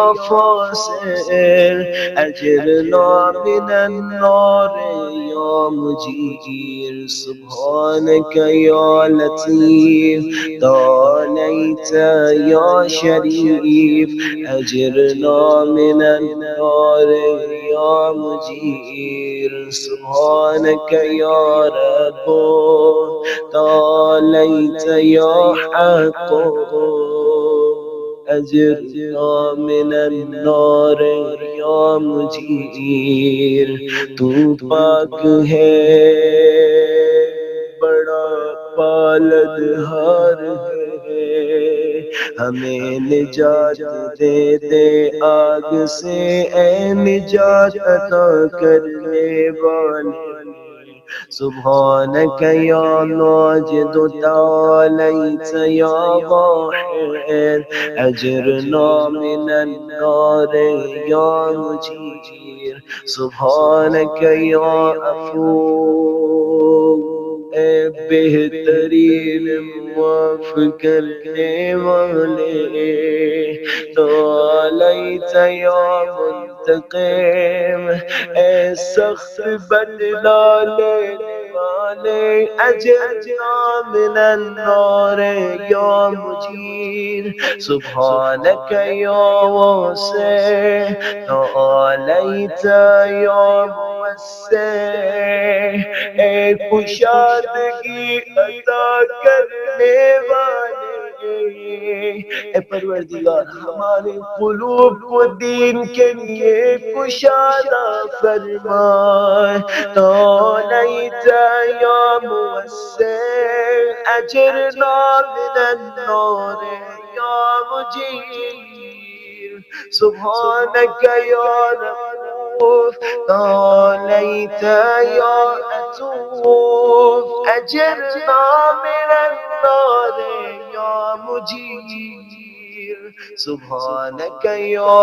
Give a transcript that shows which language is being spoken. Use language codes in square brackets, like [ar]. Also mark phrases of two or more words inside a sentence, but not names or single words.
[ar] فاصل اجرنا من النار یا مجیر سبحانك یا لطیف تعالیت یا شریف اجرنا من النار یا مجیر سبحانك یا رب تعالیت یا حق اجرنا من النار یا مجیر [ur] تو پاک ہے بڑا پالنہار ہے ہمیں نجات دے دے آگ سے اے نجات عطا کرنے والے [ar] سبحانك يا ماجد تعاليت يا واحد أجرنا من النار يا مجير سبحانك يا عفو [ur] بہترین معاف کرنے والے [ar] تعالیت یا منتقم [ur] سخت بدلا لینے والے [ar] اجرنا من النار یا مجیر سبحانك یا واسع تعالیت یا [ur] کشادگی عطا کرنے والے اے پروردگار ہمارے قلوب کو دین کے لیے کشادہ فرمائے [ar] تعالیت یا موسع اجرنا من النار یا مجیر سبحانك یا رؤوف تعالیت یا عطوف اجرنا من النار یا مجیر سبحانك یا